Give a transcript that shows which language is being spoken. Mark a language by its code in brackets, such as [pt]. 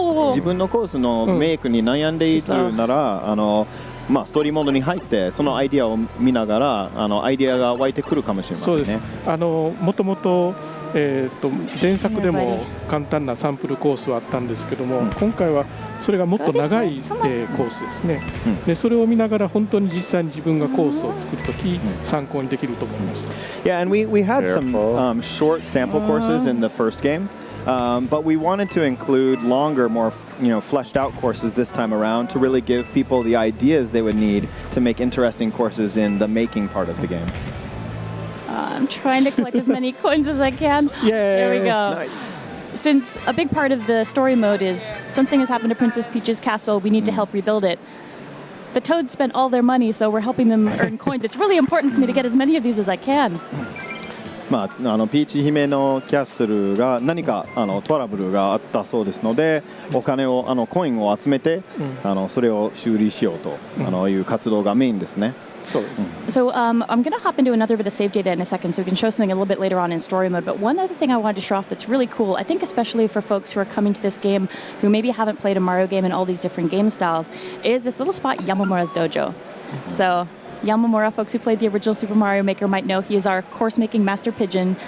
[ja] 自分のコースのメイクに悩んでいるなら、ストーリーモードに入ってそのアイディアを見ながらアイディアが湧いてくるかもしれませんね。もともと前作でも簡単なサンプルコースはあったんですけども、今回はそれがもっと長いコースですね。でそれを見ながら本当に実際に自分がコースを作るとき参考にできると思いました。 [en] Yeah, and we had some short sample courses in the first game. But we wanted to include longer, more fleshed out courses this time around to really give people the ideas they would need to make interesting courses in the making part of the game. I'm trying to collect as many coins as I can. There we go. Nice. Since a big part of the story mode is something has happened to Princess Peach's castle, we need to help rebuild it. The Toads spent all their money, so we're helping them earn coins. It's really important for me to get as many of these as I can. [ja] ピーチ姫のキャッスルが何かトラブルがあったそうですので、お金をコインを集めて、それを修理しようという活動がメインですね。 [en] So I'm going to hop into another bit of save data in a second so we can show something a little bit later on in story mode. But one other thing I wanted to show off that's really cool, I think especially for folks who are coming to this game who maybe haven't played a Mario game in all these different game styles, is this little spot, Yamamura's Dojo. So Yamamura, folks who played the original Super Mario Maker might know he is our course-making master pigeon.